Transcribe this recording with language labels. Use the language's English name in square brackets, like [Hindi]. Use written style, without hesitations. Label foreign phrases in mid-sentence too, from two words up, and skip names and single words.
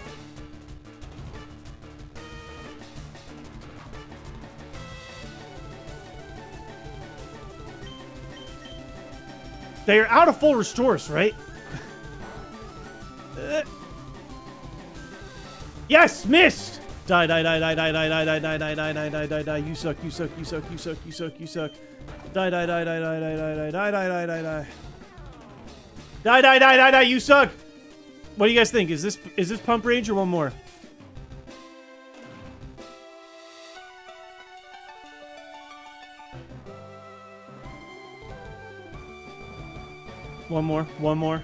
[English] They are out of full restores, right? Yes, missed. Die, die, die, die, die, die, die, die, die, die, die, die, die, die, die. You suck, you suck, you suck, you suck, you suck, you suck. Die, die, die, die, die, die, die, die, die, die, die, die, die. Die, die, die, die, die, you suck! What do you guys think? Is this pump range or one more? One more, one more.